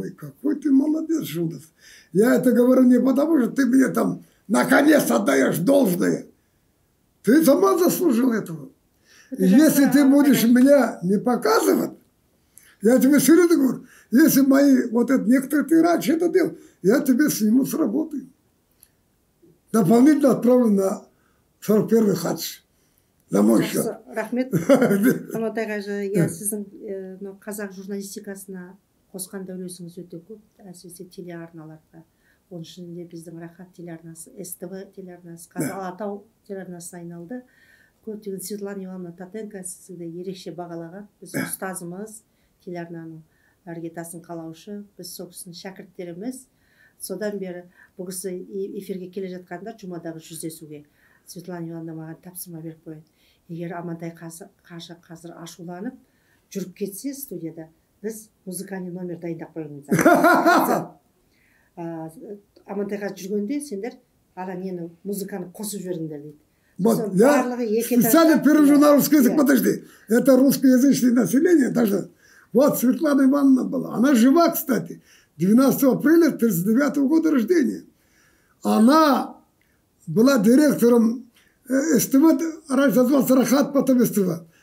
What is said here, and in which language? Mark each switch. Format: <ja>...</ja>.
<ru>Ой, какой ты молодец, Жулдас. Я это говорю не потому, что ты мне там наконец отдаешь должное. Ты сама заслужил этого. Если ты будешь меня не показывать, я тебе все равно говорю, если мои, вот это, некоторые ты раньше это делал, я тебе сниму с работы. Дополнительно отправлю на 41-й хадж. За мой счет.</ru> <kk>Рахмет. Амантай қажы, сіздің қазақ журналистикасына қосқан үлесіңіз өте көп, әсіресе телеарналарға. Оның ішінде біздің Рахат телеарнасы, СТВ телеарнасы, қазір Алатау телеарнасына айналды. Көптеген Светлана Ивановна Татенко сізді ерекше бағалаған. Біздің ұстазымыз, телеарнаның іргетасын қалаушы, біз сол кісінің шәкірттеріміз. Содан бері бұл кісі эфирге келе жатқанда жұмадағы жүздесуге Светлана Ивановна маған тапсырма беріп қояды. Егер Амантай қажы қазір ашуланып жүріп кетсе студияда, біз музыкальный номер дайындап қойыңыз. Амантай қажы жүргенде сендер ана нені музыканы қосып жіберіңдер дейді.</kk> <ru>Вот, я специально перевожу на русский язык, подожди. Это русскоязычное население даже. Вот Светлана Ивановна была. Она жива, кстати. 12 апреля 1939 года рождения. Она была директором СТВ, раньше назывался Рахат, потом СТВ.</ru>